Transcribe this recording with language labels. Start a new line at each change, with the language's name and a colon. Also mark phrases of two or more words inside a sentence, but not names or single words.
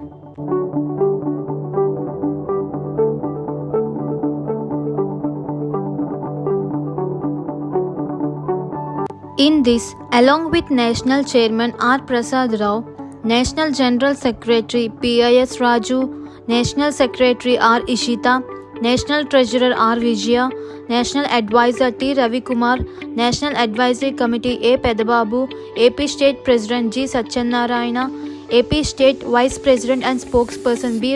English: In this, along with National Chairman R. Prasad Rao, National General Secretary P.I.S. Raju, National Secretary R. Ishita, National Treasurer R. Vijaya, National Advisor T. Ravi Kumar, National Advisory Committee A. Pedababu, AP State President G. Satyanarayana, AP State Vice President and Spokesperson B.